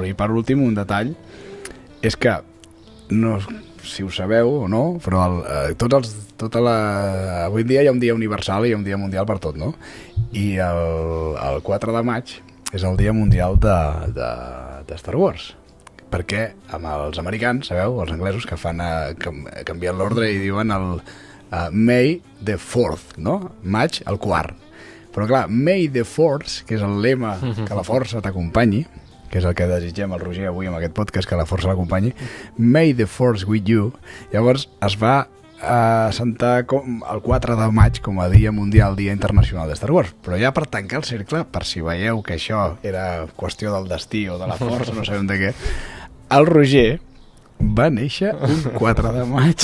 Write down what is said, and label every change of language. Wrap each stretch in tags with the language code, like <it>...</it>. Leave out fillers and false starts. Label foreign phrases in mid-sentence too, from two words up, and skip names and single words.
<ca>I per últim, un detall és que, no si ho sabeu o no, però avui en dia hi ha un dia universal i hi ha un dia mundial per tot, no? I el 4 de maig és el dia mundial de Star Wars, perquè amb els americans, sabeu, els anglesos que fan canvien l'ordre i diuen el</ca> <en>May the 4th,</en> <ca>no? Maig, el quart. Però clar,</ca> <en>May the Force,</en> <ca>que és el lema que la força t'acompanyi, que és el que desitgem al Roger avui amb aquest podcast, que la força l'acompanyi,</ca> <en>May the Force with you,</en> <ca>llavors es va assentar el 4 de maig com a Dia Mundial, Dia Internacional de Star Wars. Però ja per tancar el cercle, per si veieu que això era qüestió del destí o de la força, no sabem de què, el Roger va néixer un 4 de maig.</ca>